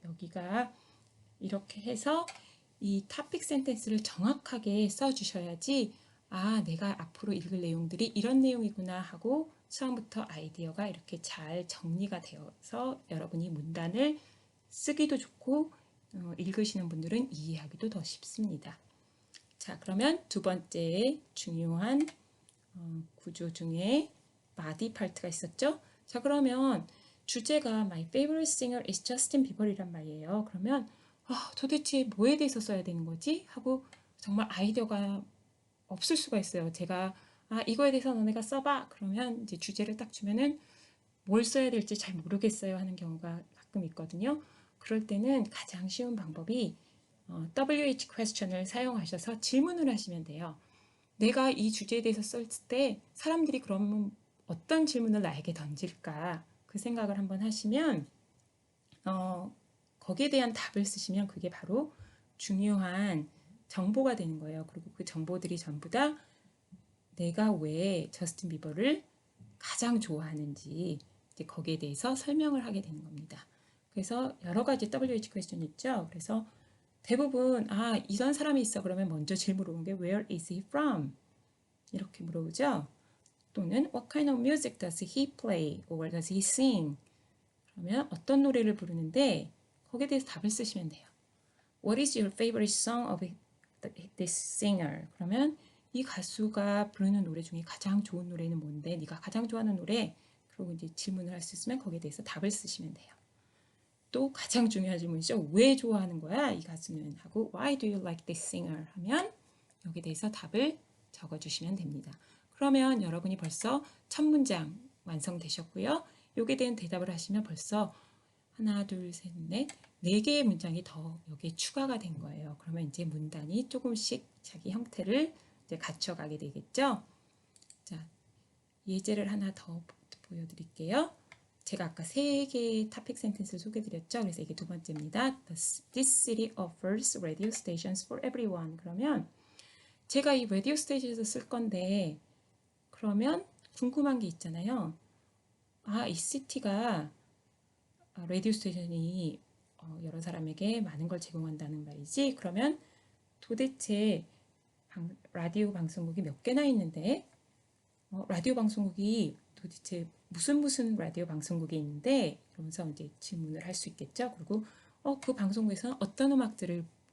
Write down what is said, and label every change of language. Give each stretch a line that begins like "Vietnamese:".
Korean: 여기가 이렇게 해서 이 토픽 센텐스를 정확하게 써주셔야지 내가 앞으로 읽을 내용들이 이런 내용이구나 하고 처음부터 아이디어가 이렇게 잘 정리가 되어서 여러분이 문단을 쓰기도 좋고 읽으시는 분들은 이해하기도 더 쉽습니다. 자, 그러면 두 번째 중요한 구조 중에 body part가 있었죠? 자, 그러면 주제가
English: My favorite singer is Justin Bieber
Korean: 이란 말이에요. 그러면 도대체 뭐에 대해서 써야 되는 거지? 하고 정말 아이디어가 없을 수가 있어요. 제가 이거에 대해서 너네가 써봐. 그러면 이제 주제를 딱 주면은 뭘 써야 될지 잘 모르겠어요 하는 경우가 가끔 있거든요. 그럴 때는 가장 쉬운 방법이 WH question을 사용하셔서 질문을 하시면 돼요. 내가 이 주제에 대해서 쓸 때 사람들이 그러면 어떤 질문을 나에게 던질까 그 생각을 한번 하시면 거기에 대한 답을 쓰시면 그게 바로 중요한 정보가 되는 거예요. 그리고 그 정보들이 전부 다 내가 왜 저스틴 비버를 가장 좋아하는지 이제 거기에 대해서 설명을 하게 되는 겁니다. 그래서 여러 가지 WH 퀘스천이 있죠. 그래서 대부분 이런 사람이 있어 그러면 먼저 질문 물어보는 게
English: Where is he from?
Korean: 이렇게 물어보죠.
English: 또는 What kind of music does he play? Or does he sing?
Korean: 그러면 어떤 노래를 부르는데 거기에 대해서 답을 쓰시면 돼요.
English: What is your favorite song of this singer?
Korean: 그러면 이 가수가 부르는 노래 중에 가장 좋은 노래는 뭔데? 네가 가장 좋아하는 노래? 그리고 이제 질문을 할 수 있으면 거기에 대해서 답을 쓰시면 돼요. 또 가장 중요한 질문이죠. 왜 좋아하는 거야? 이 가수는 하고
English: Why do you like this singer?
Korean: 하면 여기에 대해서 답을 적어주시면 됩니다. 그러면 여러분이 벌써 첫 문장 완성되셨고요. 여기에 대한 대답을 하시면 벌써 하나, 둘, 셋, 넷, 4개의 문장이 더 여기에 추가가 된 거예요. 그러면 이제 문단이 조금씩 자기 형태를 이제 갖춰가게 되겠죠. 자, 예제를 하나 더 보여드릴게요. 제가 아까 3개의 토픽 센텐스를 소개해드렸죠. 그래서 이게 두 번째입니다.
English: This city offers radio stations for everyone.
Korean: 그러면 제가 이 라디오 스테이션에서 쓸 건데 그러면 궁금한 게 있잖아요. 이 시티가 라디오 스테이션이 여러 사람에게 많은 걸 제공한다는 말이지. 그러면 도대체 라디오 방송국이 몇 개나 있는데 라디오 방송국이 도대체 무슨 라디오 방송국이 있는데 이러면서 이제 질문을 할 수 있겠죠. 그리고 그 방송국에서는 어떤 음악들을